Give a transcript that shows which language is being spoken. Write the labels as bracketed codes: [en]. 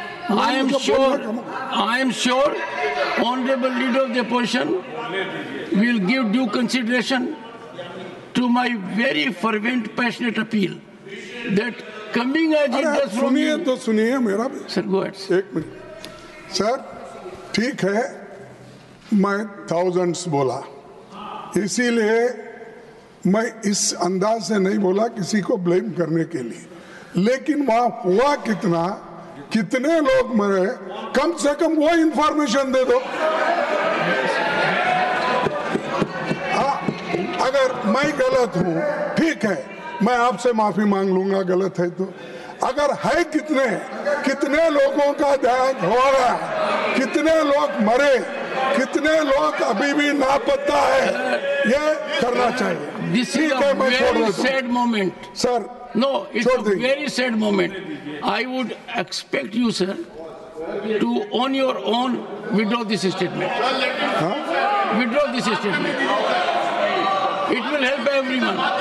[en] I am sure, Honorable Leader of the Opposition will give due consideration to my very fervent, passionate appeal that coming as it does from [hi] सुनिए [en] you. [hi] तो सुनिए मेरा भी. [en] Sir, go ahead. [hi] एक minute. Sir, ठीक है, मैं thousands बोला, इसीलिए मैं इस अंदाज से नहीं बोला किसी को ब्लेम करने के लिए, लेकिन वहां हुआ कितना, कितने लोग मरे, कम से कम वो इंफॉर्मेशन दे दो. अगर मैं गलत हूं, ठीक है, मैं आपसे माफी मांग लूंगा गलत है तो. अगर है कितने लोगों का देहांत होगा, कितने लोग मरे, कितने लोग अभी भी लापता है, ये करना चाहिए. [en] This is a very sad moment. Sir, no, it's a very sad moment. I would expect you, sir, to on your own withdraw this statement. Withdraw this statement. It will help everyone.